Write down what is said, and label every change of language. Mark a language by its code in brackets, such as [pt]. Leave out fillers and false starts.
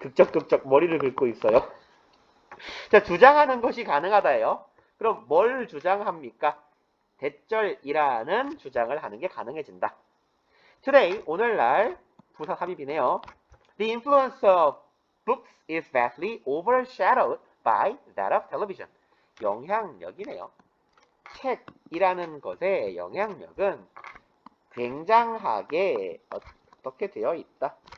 [ko] 극적 머리를 긁고 있어요. 자, 주장하는 것이 가능하다예요. 그럼 뭘 주장합니까? 대절이라는 주장을 하는 게 가능해진다. Today, 오늘날 부사 삽입이네요. [en] The influence of books is vastly overshadowed by that of television. [ko] 영향력이네요. 책이라는 것의 영향력은 굉장하게 어떻게 되어 있다.